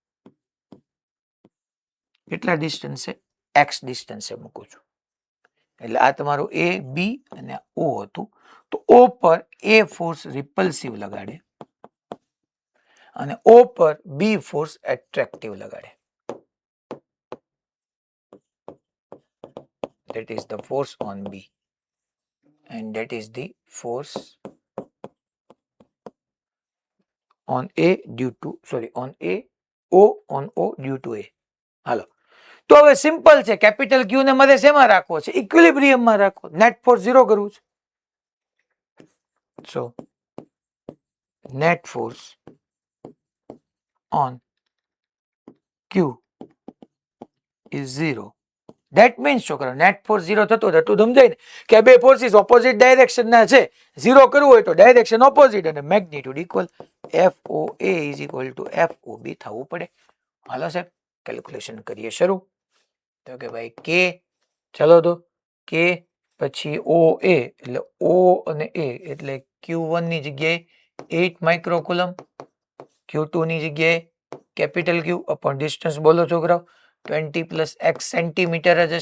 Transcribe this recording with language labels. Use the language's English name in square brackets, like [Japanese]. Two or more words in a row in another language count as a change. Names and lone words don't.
[Gujarati] કેટલા ડિસ્ટન્સ છે? x ડિસ્ટન્સે મૂકું છું. એટલે આ તમારું A, B અને O હતું. તો O પર A [English] force repulsive [Gujarati] લગાડે અને O પર B [English] force attractive [Gujarati] લગાડે. [English] That is the force on B and that is the force on A due to on A on O due to A. [Gujarati] હાલો તો હવે સિમ્પલ છે. કેપિટલ Q ને મારે શેમાં રાખવો છે? ઇક્વિલિબ્રિયમમાં રાખવો. [English] net force [Gujarati] 0 કરવું છે. [English] So net force on Q is 0. That means [Gujarati] છોકરા [English] net force [Gujarati] 0 થતો એટલું સમજાય ને કે બે ફોર્સિસ [English] opposite direction [Gujarati] ના છે. 0 કરવું હોય તો [English] direction opposite [Gujarati] અને [English] magnitude equal. FOA is equal to FOB [Gujarati] થવું પડે. હાલો સાહેબ કેલ્ક્યુલેશન કરીએ શરૂ. તો કે ભાઈ K ચલો તો K પછી OA એટલે O અને A એટલે Q1 ની જગ્યાએ 8 માઇક્રોકુલમ, Q2 ની જગ્યાએ [English] capital Q upon distance [Gujarati] બોલો છોકરાઓ 20 [English] plus x centimeter [Gujarati] જ હશે.